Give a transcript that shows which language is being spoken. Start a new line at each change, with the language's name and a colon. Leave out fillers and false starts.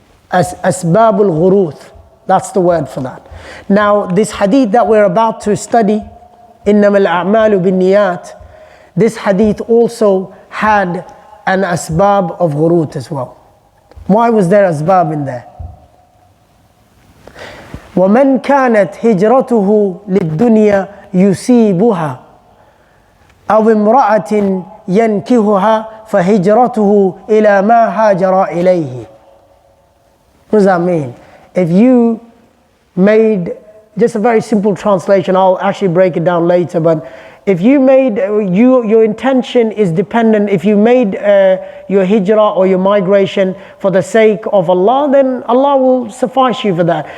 English: Asbabul ghuruth. That's the word for that. Now this hadith that we're about to study,
Arabic: إِنَّمَا الْأَعْمَالُ بِالنِّيَّاتِ,
English: this hadith also had an asbab of ghuruth as well. Why was there asbab in there?
Arabic: وَمَنْ كَانَتْ هِجْرَتُهُ لِلدُّنْيَا يُصِيبُهَا أو امرأة ينكهها فهجرته إلى ما هاجر إليه.
English: What does that mean? If you made, just a very simple translation, I'll actually break it down later, but if you made, your intention is dependent, if you made your hijrah or your migration for the sake of Allah, then Allah will suffice you for that.